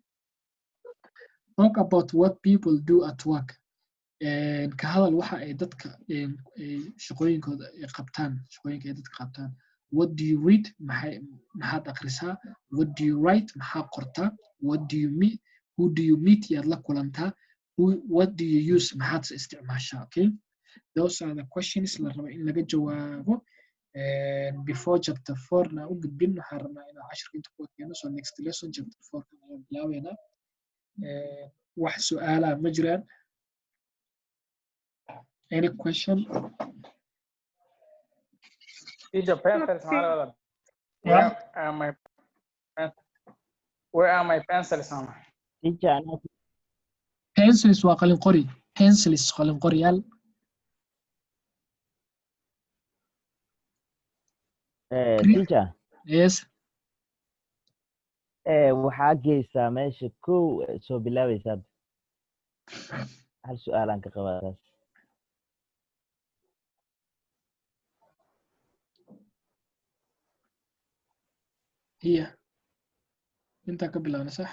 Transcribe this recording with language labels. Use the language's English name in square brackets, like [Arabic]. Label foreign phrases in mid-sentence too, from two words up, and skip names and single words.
[English] talk about what people do at work [Somali] ka hadal waxa ay dadka shaqooyinkooda ay qabtaan shaqooyinka ay dadka qabtaan [English] what do you read [Somali] maxaad akhrisaa [English] what do you write [Somali] maxaa qortaa [English] what do you meet who do you meet [Somali] yaad la kulantaa [English] what do you use [Somali] maxaad se isticmaashaa [English] okay those are the questions [Somali] la rabo in laga jawaabo [English] before chapter 4 [Somali] na u gudbin waxaan rabnaa inaan cashirka inta ku keeno [English] so next lesson chapter 4 [Somali] kan ayaan bilaabeynaa wax su'aalaha ma jiraan [English] any question Teacher, pencils, yeah where are my pencils? Teacher, [Somali] pencils waa qalin qori pencils qalin qoriyaal [English] teacher yes [Somali] waxaa geysaa meesha kow soo bilaabaysaa hal su'aalaan ka qabaa taas hiya intaa ka bilaabna sax